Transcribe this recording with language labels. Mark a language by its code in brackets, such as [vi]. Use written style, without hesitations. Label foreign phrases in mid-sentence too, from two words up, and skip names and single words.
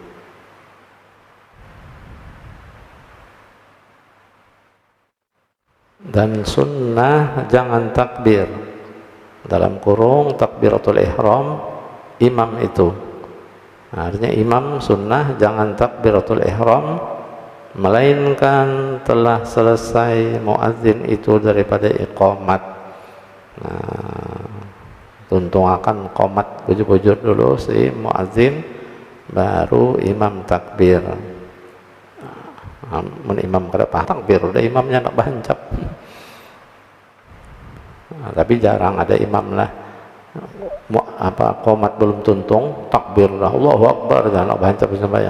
[id] Dan sunnah jangan takbir, dalam kurung [ar] تكبيرة الإحرام [id] imam itu. Nah, artinya imam sunnah jangan [ar] تكبيرة الإحرام [id] melainkan telah selesai muadzin itu daripada iqamat. [bjn] Nah, tuntungakan qomat bujur-bujur dulu si muadzin, baru imam takbir. Nah, imam kada takbir udah imamnya nak bahancap. Nah, tapi jarang ada imam lah qomat belum tuntung takbir dah [ar] الله أكبر [bjn] jangan nak bahancap sembahyang.